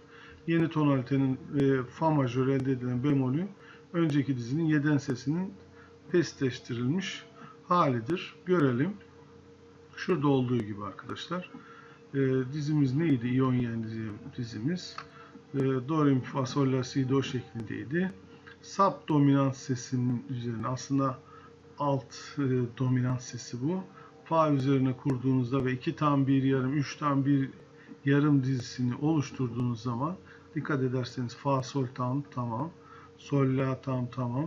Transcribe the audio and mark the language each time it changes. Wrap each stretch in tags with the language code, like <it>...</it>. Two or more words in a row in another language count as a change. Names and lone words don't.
<tr>Yeni tonalitenin fa majör elde edilen bemolü önceki dizinin yeden sesinin pesleştirilmiş halidir. Görelim. Şurada olduğu gibi arkadaşlar. Dizimiz neydi? İonyen dizimiz. Do, re, mi, fa, sol, la, si, do şeklindeydi. Sub dominant sesinin üzerine aslında alt dominant sesi bu. Fa üzerine kurduğunuzda ve 2 tam 1 yarım, 3 tam 1 yarım dizisini oluşturduğunuz zaman dikkat ederseniz fa sol tam tamam, sol la tam tamam.</tr>